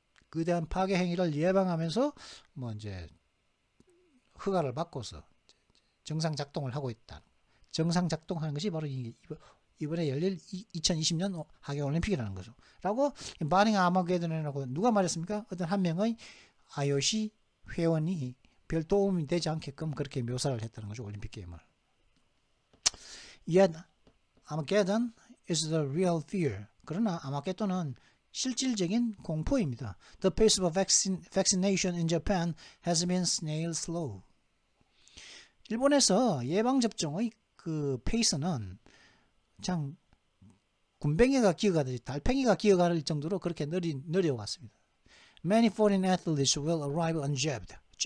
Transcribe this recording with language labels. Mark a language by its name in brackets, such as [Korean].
[Korean] 거대한 파괴 행위를 예방하면서 뭐 이제 허가를 받고서 정상 작동을 하고 있다. 정상 작동하는 것이 바로 이번에 열릴 2020년 하계 올림픽이라는 거죠. 라고 바링 아마게돈이라고 누가 말했습니까? 어떤 한 명의 IOC 회원이 별 도움이 되지 않게끔 그렇게 묘사를 했다는 거죠. 올림픽 게임을. [English] Yet Armageddon is the real fear. [Korean] 그러나 아마게돈은 실질적인 공포입니다. [English] The pace of vaccination in Japan has been snail slow. [Korean] 일본에서 예방접종의 그 페이스는 참 군뱅이가 기어가듯이 달팽이가 기어갈 정도로 그렇게 느려왔습니다. [English] Many foreign athletes will arrive unjabbed.